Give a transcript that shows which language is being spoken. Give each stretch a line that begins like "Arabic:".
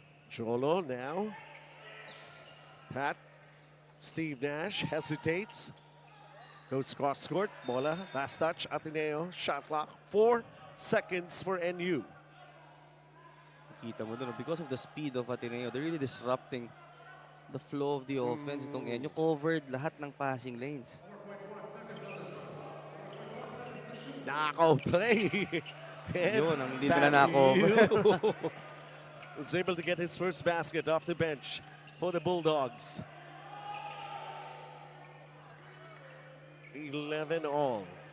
English: Cholo now. Pat. Steve Nash hesitates. Goes cross court. Bola. Last touch. Ateneo. Shot clock. 4 seconds for NU.
Filipino: Kita mo doon,
English: because of the speed of Ateneo, they're really disrupting the flow of the offense.
Filipino: Itong NU covered lahat ng passing lanes.
English: Knockout play.
Filipino: Yun, ang hindi nila na-cover.
English: Was able to get his first basket off the bench for the Bulldogs. 11 all.